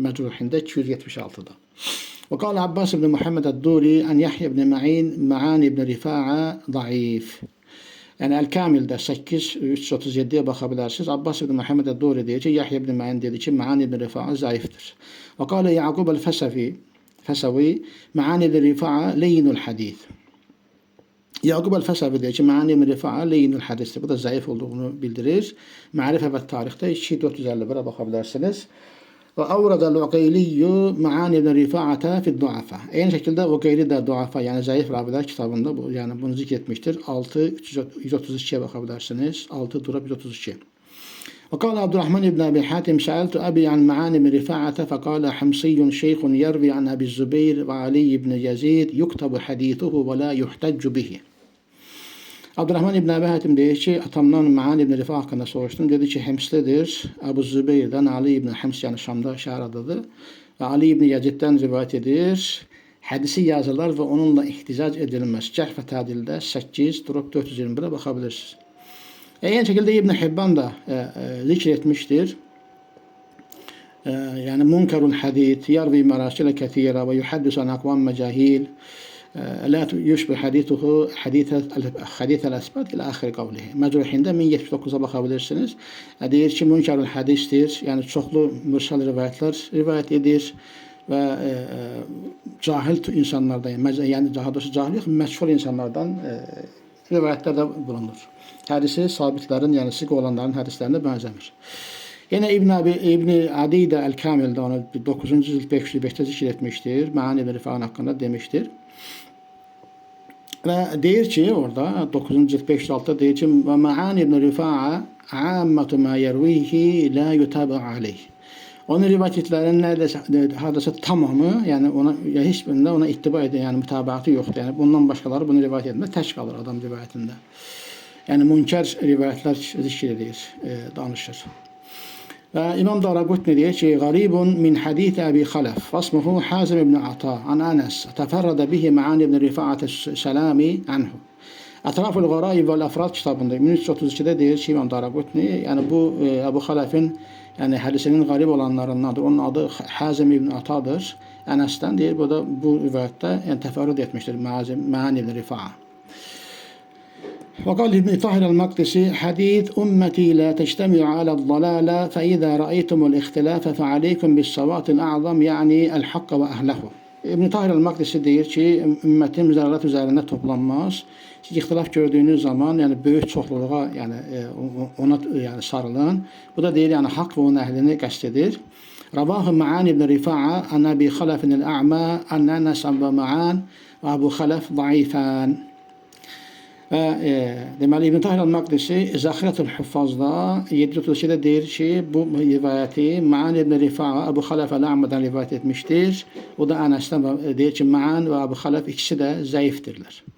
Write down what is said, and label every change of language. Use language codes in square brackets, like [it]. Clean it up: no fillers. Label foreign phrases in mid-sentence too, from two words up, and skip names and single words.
[ar] Məcruhində 276-da. وقال عباس بن محمد الدوري عن يحيى بن معين معن بن رفاعة ضعيف. [az] Yəni Əl-Kamildə 8-337-yə baxa bilərsiniz. Abbas ibn Muhammed Əd-Duri deyir ki, Yahya ibn Ma'an dedi ki, Ma'an ibn Rifa'a zayıfdır. [ar] وقال يعقوب الفسوي معن بن رفاعة لين الحديث. [az] Yaqub Əl-Fəsəvi deyir ki, Ma'an ibn Rifa'a leynul hadithdir. Bu da zayıf olduğunu bildirir. Ma'rifə və tarixdə 2451-ə baxa bilərsiniz. [ar] وأورد العقيلي معن بن رفاعة في الضعفاء. [az] Eyni şəkildə Uqeyli də du'afa, yəni zayıf ravilər kitabında bu, yəni bunu zikr etmişdir. 6-132-yə baxa bilərsiniz. 6-132. [ar] وقال عبد الرحمن بن أبي حاتم سألت أبي عن معن بن رفاعة فقال حمصي شيخ يروي عن أبي الزبير وعلي بن يزيد يكتب حديثه ولا يحتج به. [az] Abdurrahman ibn Əbi Hətim deyir ki, atamdan Ma'an ibn Rifa haqqında soruşdum. Dedi ki, Hemslidir. Əbu Zübeyrdən Ali ibn Hems, yəni Şamda şəhər adıdır. Və Ali ibn Yaziddən rivayət edir. Hədisi yazılar və onunla ihticac edilməz. Cərh və Tədildə 8-421-ə baxa bilirsiniz. Eyni şəkildə İbn Hibban da zikr etmişdir. [ar] Yəni منكر الحديث يروي مراسيل كثيرة ويحدث عن أقوام مجاهيل. لا يشبه حديثه حديث الأثبات إلى آخر قوله. [az] Məcruhində 1079-a baxa bilirsiniz. Deyir ki, münkarul hədisdir. Yəni çoxlu mürsəl rivayətlər rivayət edir və cahil insanlardan, yəni daha doğrusu cahil yox, məşhur insanlardan rivayətlərdə bulunur. Hədisi sabitlərin, yəni siq olanların hədislərinə bənzəmir. [tr] Yine İbn Adi de El-Kamil'de onu 9. cilt 505'te zikir etmiştir. Ma'ani ve Rifa'nın hakkında demiştir. Ve [az] deyir ki [tr] orada 9. cilt 506'da [az] deyir ki [ar] ومعن بن رفاعة عامة ما يرويه لا يتابع عليه. [tr] Onun rivayetlerinin neredeyse tamamı, yani ona ya hiçbirinde ona ittiba ediyor, yani mutabaatı yoktu. Yani bundan başkaları bunu rivayet etmez, teş kalır adam rivayetinde. Yani münker rivayetler zikir edilir, danışır. [az] İmam Daraqutni deyir ki, [ar] "غريب من حديث أبي خلف واسمه حازم بن عطاء عن أنس تفرد به معن بن رفاعة السلامي عنه." [tr] Etraful Garaib vel Afrad kitabında 1332'de [az] deyir ki [tr] İmam Daraqutni, yani bu Abu Khalaf'ın yani hadisinin garib olanlarındandır. Onun adı Hazim ibn Ata'dır. Enes'ten deyir. Bu da bu rivayette yani teferrüt etmiştir Ma'ani ibn Rifa'a. [ar] وقال ابن طاهر المقدسي حديث أمتي لا تجتمع على الضلالة فإذا رأيتم الاختلاف فعليكم بالصوات الأعظم يعني الحق وأهله. [az] İbn Tahir el-Makdisi deyir ki, ümmətim zəlalət üzərində toplanmaz. Siz ixtilaf gördüyünüz zaman, yəni böyük çoxluluğa, yəni ona yəni sarılın. Bu da deyir, yəni haqq və onun əhlini qəsd edir. [ar] رواه معن بن رفاعة عن أبي خلف الأعمى عن أنس ومعن وأبو خلف ضعيفان. [az] Və deməli İbn Tahir el-Makdisi Zəxirətül Huffazda 732'də deyir ki, bu rivayəti Ma'an ibn Rifa'a Abu Khalaf el-A'madan rivayət etmişdir. O da Ənəsdən deyir ki, Ma'an və Abu Khalaf ikisi də zəifdirlər.